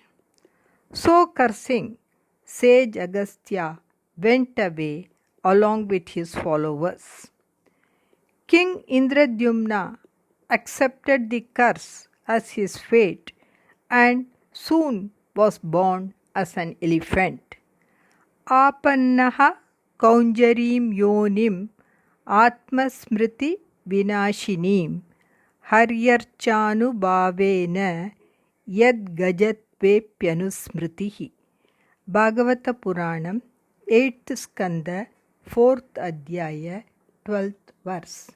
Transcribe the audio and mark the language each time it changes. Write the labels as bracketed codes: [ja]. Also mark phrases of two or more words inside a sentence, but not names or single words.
[en] So cursing, sage Agastya went away along with his followers. King Indradyumna accepted the curse as his fate and soon was born as an elephant. [sa] Apannaha kaunjarim yonim atmasmriti vinashinim haryarchanu bhavena yad gajat Vepyanusmritihi. [en] Bhagavata Puranam, 8th Skanda, 4th Adhyaya, 12th verse.